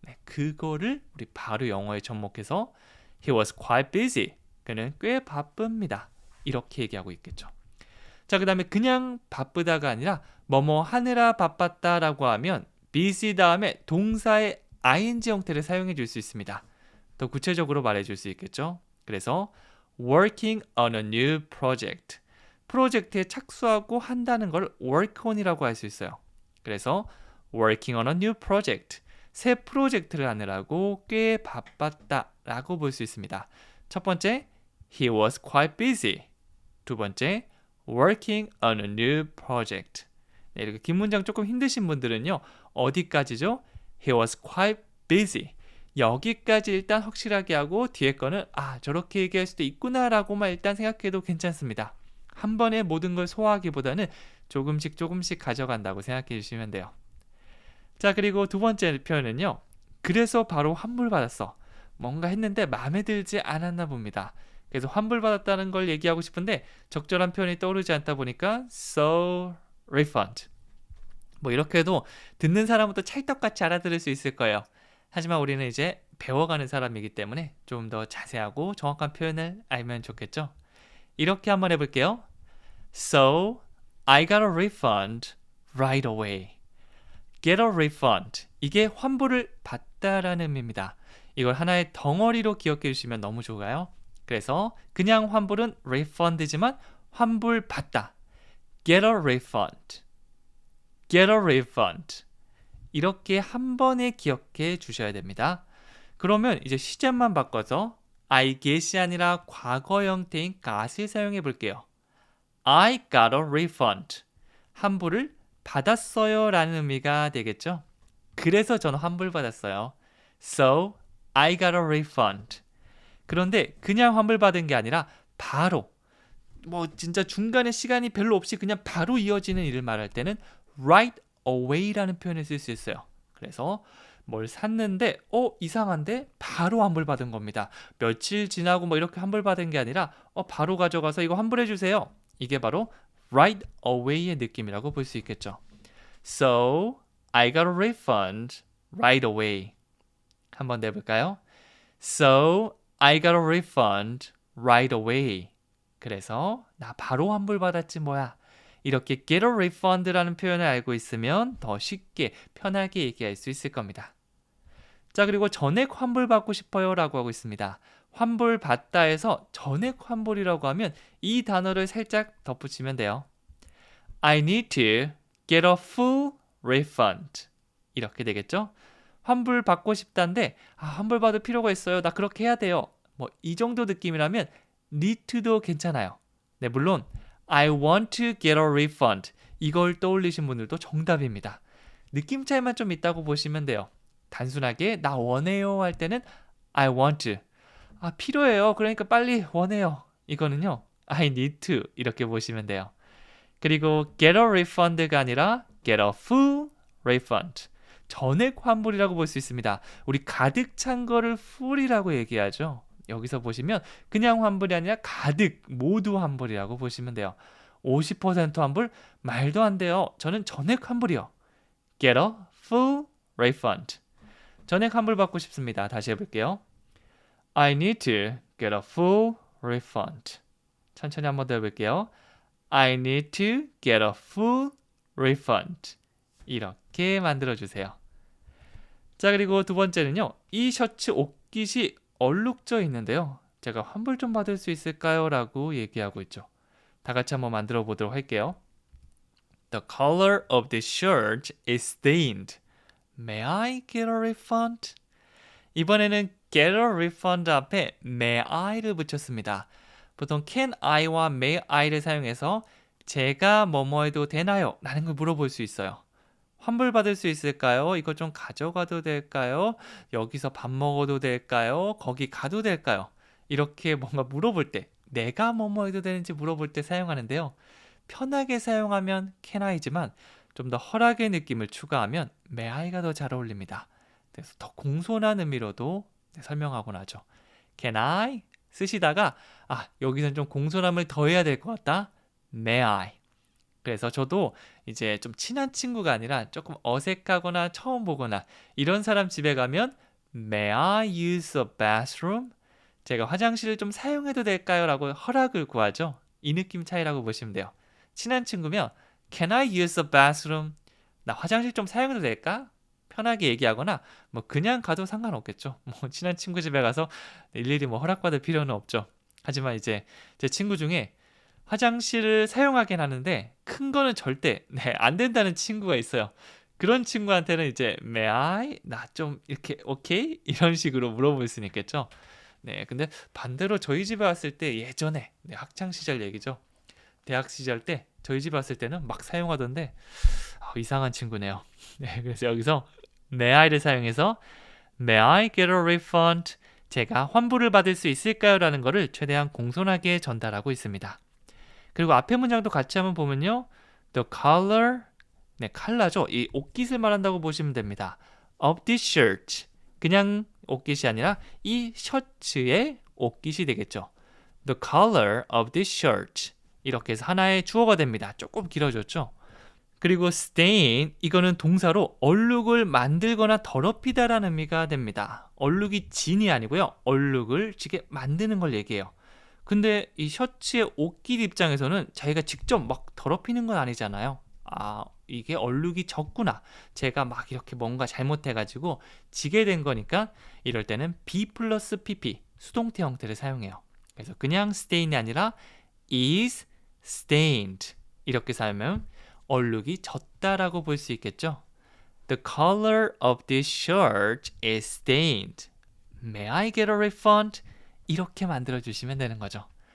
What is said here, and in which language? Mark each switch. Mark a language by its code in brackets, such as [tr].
[ko] 그거를 우리 바로 영어에 접목해서 [en] He was quite busy. [ko] 그는 꽤 바쁩니다. 이렇게 얘기하고 있겠죠. 자, 그 다음에 그냥 바쁘다가 아니라 뭐뭐 하느라 바빴다라고 하면 busy 다음에 동사의 ing 형태를 사용해 줄 수 있습니다. 더 구체적으로 말해 줄 수 있겠죠. 그래서 [en] working on a new project. [ko] 프로젝트에 착수하고 한다는 걸 work on이라고 할 수 있어요. 그래서 [en] working on a new project. [ko] 새 프로젝트를 하느라고 꽤 바빴다라고 볼 수 있습니다. 첫 번째, [en] he was quite busy. [ko] 두 번째, [en] working on a new project. [ko] 이렇게 긴 문장 조금 힘드신 분들은요. 어디까지죠? [en] He was quite busy. [ko] 여기까지 일단 확실하게 하고 뒤에 거는 저렇게 얘기할 수도 있구나라고만 일단 생각해도 괜찮습니다. 한 번에 모든 걸 소화하기보다는 조금씩 가져간다고 생각해 주시면 돼요. 자, 그리고 두 번째 표현은요. 그래서 바로 환불받았어. 뭔가 했는데 마음에 들지 않았나 봅니다. 그래서 환불받았다는 걸 얘기하고 싶은데 적절한 표현이 떠오르지 않다 보니까 [en] so refund. [ko] 뭐 이렇게 해도 듣는 사람부터 찰떡같이 알아들을 수 있을 거예요. 하지만 우리는 이제 배워가는 사람이기 때문에 좀 더 자세하고 정확한 표현을 알면 좋겠죠. 이렇게 한번 해볼게요. [en] So, I got a refund right away. Get a refund. [ko] 이게 환불을 받다라는 의미입니다. 이걸 하나의 덩어리로 기억해 주시면 너무 좋아요. 그래서 그냥 환불은 refund지만 환불 받다. [en] Get a refund. Get a refund. [ko] 이렇게 한 번에 기억해 주셔야 됩니다. 그러면 이제 시제만 바꿔서 I get이 아니라 과거 형태인 got을 사용해 볼게요. [en] I got a refund. [ko] 환불을 받았어요 라는 의미가 되겠죠. 그래서 저는 환불 받았어요. [en] So, I got a refund. [ko] 그런데 그냥 환불 받은 게 아니라 바로 진짜 중간에 시간이 별로 없이 그냥 바로 이어지는 일을 말할 때는 right away라는 표현을 쓸 수 있어요. 그래서 뭘 샀는데 이상한데 바로 환불 받은 겁니다. 며칠 지나고 이렇게 환불 받은 게 아니라 바로 가져가서 이거 환불해 주세요. 이게 바로 right away의 느낌이라고 볼 수 있겠죠. [en] So, I got a refund right away. [ko] 한번 내볼까요? [en] So, I got a refund right away. [ko] 그래서 나 바로 환불 받았지 뭐야. 이렇게 [en] get a refund [ko] 라는 표현을 알고 있으면 더 쉽게 편하게 얘기할 수 있을 겁니다. 자, 그리고 전액 환불 받고 싶어요 라고 하고 있습니다. 환불 받다에서 전액 환불이라고 하면 이 단어를 살짝 덧붙이면 돼요. [en] I need to get a full refund. [ko] 이렇게 되겠죠? 환불 받고 싶다는데 환불 받을 필요가 있어요. 나 그렇게 해야 돼요. 이 정도 느낌이라면 need to도 괜찮아요. 네, 물론 [en] I want to get a refund. [ko] 이걸 떠올리신 분들도 정답입니다. 느낌 차이만 좀 있다고 보시면 돼요. 단순하게 나 원해요 할 때는 [en] I want to. [ko] 필요해요. 그러니까 빨리 원해요. 이거는요. [en] I need to [ko] 이렇게 보시면 돼요. 그리고 [en] get a refund가 [ko] 아니라 [en] get a full refund. [ko] 전액 환불이라고 볼 수 있습니다. 우리 가득 찬 거를 full이라고 얘기하죠. 여기서 보시면 그냥 환불이 아니라 가득 모두 환불이라고 보시면 돼요. 50% 환불? 말도 안 돼요. 저는 전액 환불이요. [en] Get a full refund. [ko] 전액 환불 받고 싶습니다. 다시 해볼게요. [en] I need to get a full refund. [ko] 천천히 한번 더 해볼게요. [en] I need to get a full refund. [ko] 이렇게 만들어주세요. 자, 그리고 두 번째는요. 이 셔츠 옷깃이 얼룩져 있는데요. 제가 환불 좀 받을 수 있을까요? 라고 얘기하고 있죠. 다 같이 한번 만들어 보도록 할게요. [en] The color of this shirt is stained. May I get a refund? [ko] 이번에는 get a refund 앞에 may I를 붙였습니다. 보통 can I와 may I를 사용해서 제가 뭐뭐 해도 되나요? 라는 걸 물어볼 수 있어요. 환불 받을 수 있을까요? 이거 좀 가져가도 될까요? 여기서 밥 먹어도 될까요? 거기 가도 될까요? 이렇게 뭔가 물어볼 때 내가 뭐뭐 해도 되는지 물어볼 때 사용하는데요. 편하게 사용하면 can I지만 좀 더 허락의 느낌을 추가하면 may I가 더 잘 어울립니다. 그래서 더 공손한 의미로도 설명하고 나죠. [en] Can I? [ko] 쓰시다가 여기선 좀 공손함을 더해야 될 것 같다. [en] May I? [ko] 그래서 저도 이제 좀 친한 친구가 아니라 조금 어색하거나 처음 보거나 이런 사람 집에 가면 [en] May I use a bathroom? [ko] 제가 화장실을 좀 사용해도 될까요? 라고 허락을 구하죠. 이 느낌 차이라고 보시면 돼요. 친한 친구면 [en] Can I use a bathroom? [ko] 나 화장실 좀 사용해도 될까? 편하게 얘기하거나 그냥 가도 상관없겠죠. 친한 친구 집에 가서 일일이 허락받을 필요는 없죠. 하지만 이제 제 친구 중에 화장실을 사용하긴 하는데 큰 거는 절대 안 된다는 친구가 있어요. 그런 친구한테는 이제 May I? 나 좀 이렇게 오케이? 이런 식으로 물어볼 수는 있겠죠. 네, 근데 반대로 저희 집에 왔을 때 예전에 학창 시절 얘기죠. 대학 시절 때 저희 집에 왔을 때는 막 사용하던데 이상한 친구네요. 네, 그래서 여기서 May I를 사용해서 [en] May I get a refund? [ko] 제가 환불을 받을 수 있을까요? 라는 거를 최대한 공손하게 전달하고 있습니다. 그리고 앞에 문장도 같이 한번 보면요. [en] The color, [ko] 컬러죠. 이 옷깃을 말한다고 보시면 됩니다. [en] Of this shirt. [ko] 그냥 옷깃이 아니라 이 셔츠의 옷깃이 되겠죠. [en] The color of this shirt. [ko] 이렇게 해서 하나의 주어가 됩니다. 조금 길어졌죠. 그리고 stain, 이거는 동사로 얼룩을 만들거나 더럽히다라는 의미가 됩니다. 얼룩이 진이 아니고요. 얼룩을 지게 만드는 걸 얘기해요. 근데 이 셔츠의 옷길 입장에서는 자기가 직접 막 더럽히는 건 아니잖아요. 아, 이게 얼룩이 졌구나. 제가 막 이렇게 뭔가 잘못해가지고 지게 된 거니까 이럴 때는 be 플러스 pp 수동태 형태를 사용해요. 그래서 그냥 stain이 아니라 is stained 이렇게 사용하면 얼룩이 졌다라고 볼 수 있겠죠. [en] The color of this shirt is stained. May I get a refund? [ko] 이렇게 만들어 주시면 되는 거죠.